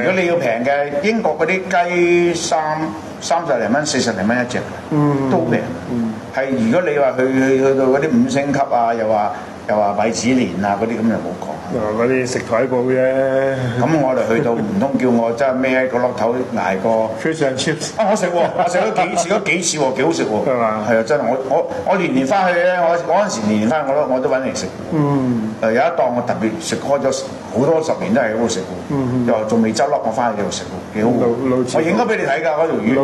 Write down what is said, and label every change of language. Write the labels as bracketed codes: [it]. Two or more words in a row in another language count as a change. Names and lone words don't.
[yue] 如果你要平嘅，英國嗰啲雞30零蚊、40零蚊一隻嘅，都平。係如果你話去到嗰啲5星級啊，又話米芝蓮啊嗰啲咁就冇講。嗰啲食台布啫。咁我哋去到唔通叫我真係孭喺個落頭捱個 [en] fish and chips。 [yue] 我食喎，我食咗幾次喎，幾好食喎。係嘛？係啊，真係我年翻去咧，我嗰陣時年翻去我都揾嚟食。有一檔我特別食開咗好多10年都係好好食喎。又仲未執笠，我翻去繼續食喎，幾好。我影咗俾你睇㗎嗰條魚。